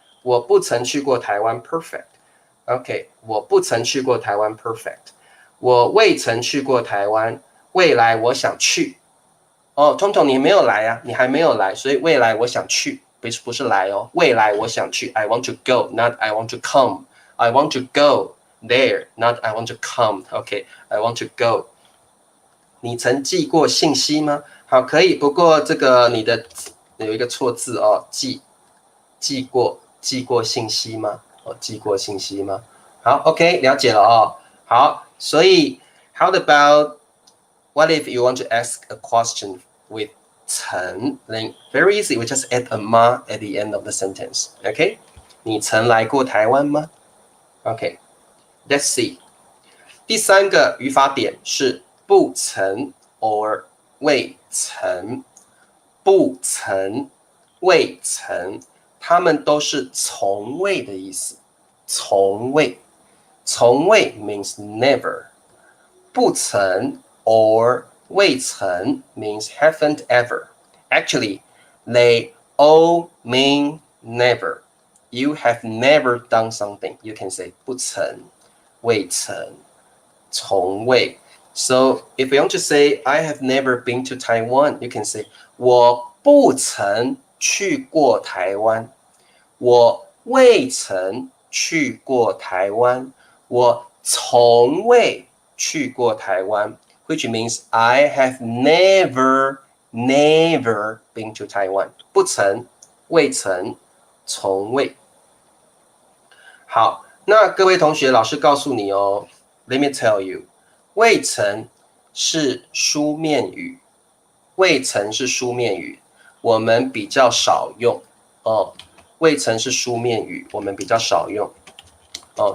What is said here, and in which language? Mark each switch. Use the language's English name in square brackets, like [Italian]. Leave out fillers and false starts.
[Chinese] 我不曾去过台湾 ，perfect。OK， 我不曾去过台湾 ，perfect。我未曾去过台湾，未来我想去。哦，通通你没有来啊，你还没有来，所以未来我想去，不是来哦，未来我想去 ， [English] I want to go, not I want to come. I want to go there, not I want to come. [Chinese] OK, [English] I want to go. [Chinese] 你曾寄过信息吗？好，可以。不过这个你的有一个错字哦，寄过信息吗？哦，寄过信息吗？好 ，OK， 了解了哦。 [English] 好，所以 How about what if you want to ask a question with 曾 then very easy, we just add a ma at the end of the sentence. [Chinese] OK， 你曾来过台湾吗 ？OK， [English] Let's see。 [Chinese] 第三个语法点是不曾 or 未曾，不曾、未曾，它们都是从未的意思。 [English] 从未，从未 means never， 不曾 or 未曾 means haven't ever. Actually, they all mean never. You have never done something. You can say 不曾、未曾、从未。 So if you want to say I have never been to Taiwan, you can say [Chinese] 我不曾去过台湾，我未曾去过台湾，我从未去过台湾 [English] ，which means I have never been to Taiwan。 [Chinese] 不曾、未曾、从未。好，那各位同学，老师告诉你哦 ， [English] Let me tell you， [Chinese] 未曾是书面语，未曾是书面语，我们比较少用哦。未曾是书面语，我们比较少用哦。